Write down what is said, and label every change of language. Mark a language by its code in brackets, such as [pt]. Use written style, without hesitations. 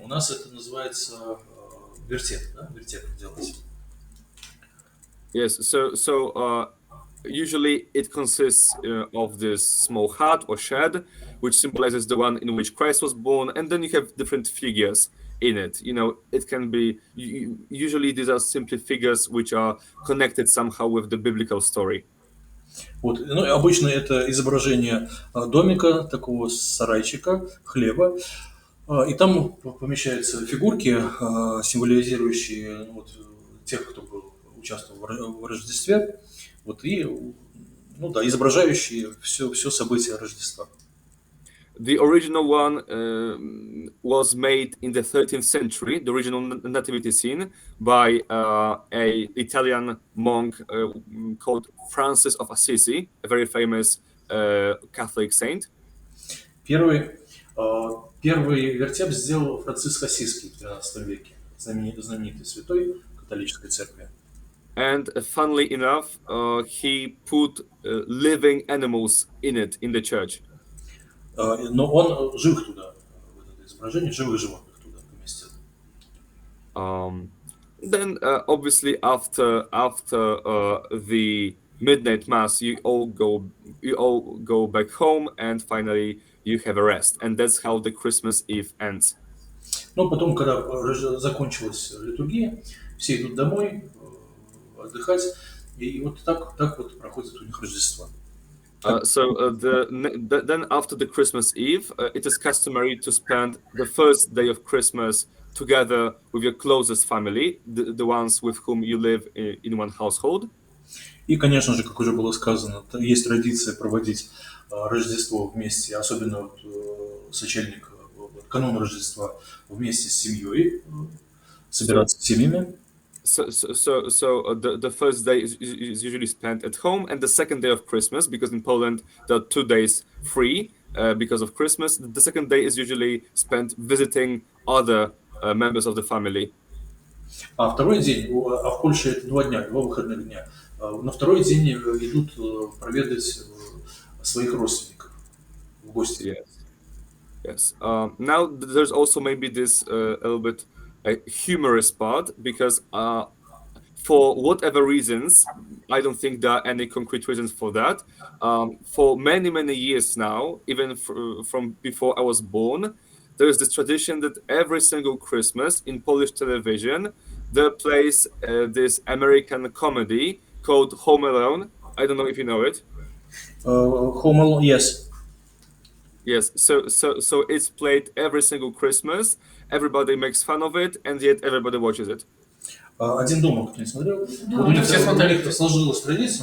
[ru] У нас это называется вертеп, да? Вертеп делать. [en] Yes, so usually it consists of this small hut or shed, which symbolizes the one in which Christ was born, and then you have different figures in it. You know, it can be, usually these are simply figures which are connected somehow with the biblical story. [ru] Вот. Ну, обычно это изображение домика, такого сарайчика, хлеба, и там помещаются фигурки, символизирующие вот, тех, кто участвовал в Рождестве, вот, и, ну да, изображающие все события Рождества. [en] The original one was made in the 13th century, the original nativity scene, by a Italian monk called Francis of Assisi, a very famous Catholic saint. [ru] Первый, первый вертеп сделал Франциск Ассизский в XIII веке, знаменитый святой католической церкви. [en] And funnily enough, he put living animals in it, in the church. [ru] Но он живых туда, в это изображение, живых животных туда поместил. [en] Then obviously after the midnight mass, you all go back home, and finally you have a rest, and that's how the Christmas Eve ends. [ru] Но потом, когда закончилась литургия, все идут домой отдыхать, и вот так вот проходит у них Рождество. [en] Then after the Christmas Eve, it is customary to spend the first day of Christmas together with your closest family, the ones with whom you live in one household. [ru] И, конечно же, как уже было сказано, есть традиция проводить Рождество вместе, особенно вот, сочельник, канун Рождества вместе с семьей, собираться с семьями. [en] So the first day is usually spent at home, and the second day of Christmas, because in Poland there are 2 days free because of Christmas. The second day is usually spent visiting other members of the family. [ru] А второй день, а в Польше это 2 дня, 2 выходных дня. На второй день идут проведать своих родственников в гости. [en] Yes. Now there's also maybe this a little bit humorous part, because for whatever reasons, I don't think there are any concrete reasons for that. For many years now, even from before I was born, there is this tradition that every single Christmas in Polish television there plays this American comedy called Home Alone. I don't know if you know it. Home Alone, yes. Yes, so it's played every single Christmas. Everybody makes fun of it, and yet everybody watches it. [ru] «Один дома», кто не смотрел. Вот у них все смотрели, как сложилась традиция.